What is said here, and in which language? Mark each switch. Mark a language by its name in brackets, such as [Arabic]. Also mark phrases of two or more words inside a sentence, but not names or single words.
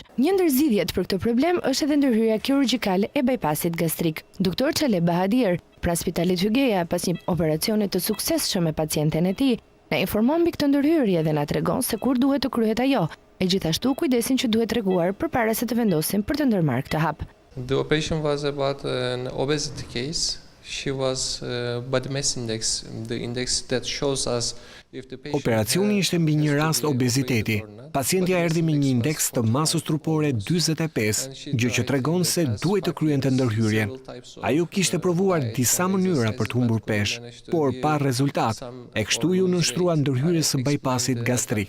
[Albanian] Një ndër zgjidhjet për këtë problem është edhe ndërhyrja kirurgjikale e bypassit gastrik. Doktor Çele Bahadir, pra Spitalit Hygeja, pas një operacioni të suksesshëm me pacienten e tij, na informon mbi këtë ndërhyrje dhe na tregon se kur duhet të kryhet ajo, e gjithashtu kujdesin që duhet treguar përpara se të vendosin për të ndërmarrë këtë hap. [English] The operation was about an obesity case. She was body mass index, the index that shows us if the patient. [Albanian] Operacioni ishte mbi një rast obeziteti. Pacientja erdhi me një indeks të masës trupore 45, gjë që tregon se duhet të kryente ndërhyrjen. Ajo kishte provuar disa mënyra për të humbur peshë, por pa rezultat, e kështu ju nënshtrua ndërhyrjes së bypassit gastrik.